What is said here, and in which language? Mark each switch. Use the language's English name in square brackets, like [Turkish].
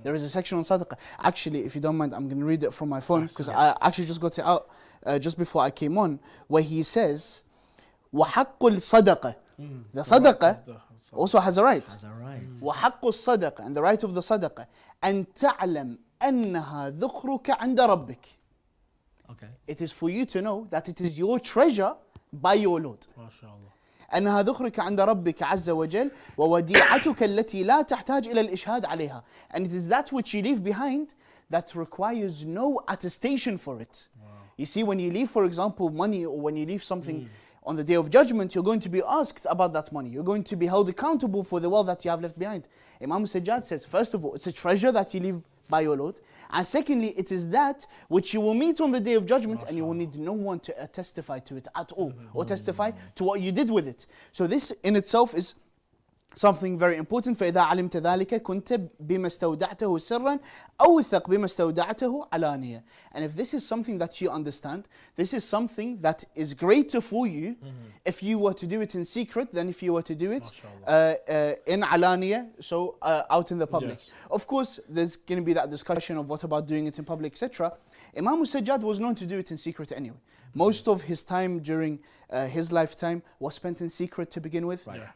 [English] There is a section on sadaqah. Actually, if you don't mind, I'm going to read it from my phone, because I actually just got it out just before I came on, where he says, [Arabic] وَحَقُّ الصَّدَقَةِ [English] The sadaqah also has a right. [Arabic] وَحَقُّ الصَّدَقَةِ [English] And the right of the sadaqah. [Arabic] أَن تَعْلَمْ أَنَّهَا ذُخْرُكَ عِنْدَ رَبِّكَ [English] Okay. It is for you to know that it is your treasure by your Lord. [Arabic] أنها ذخرك عند ربك عز وجل ووديعتك التي لا تحتاج إلى الإشهاد عليها. [English] And it is that which you leave behind that requires no attestation for it. You see, when you leave, for example, money, or when you leave something on the Day of Judgment, you're going to be asked about that money. You're going to be held accountable for the wealth that you have left behind. Imam Al Sajjad says, first of all, it's a treasure that you leave by your Lord. And secondly, it is that which you will meet on the Day of Judgment, and you will need no one to testify to it at all, or testify to what you did with it. So this in itself is something very important. [Arabic] فإذا علمت ذلك كنت بما استودعته سرا أوثق بما استودعته علانية. [English] And if this is something that you understand, this is something that is greater for you if you were to do it in secret than if you were to do it in alaniya, so out in the public. Of course, there's going to be that discussion of what about doing it in public, etc. Imam Al Sajjad was known to do it in secret anyway. Most of his time during his lifetime was spent in secret to begin with.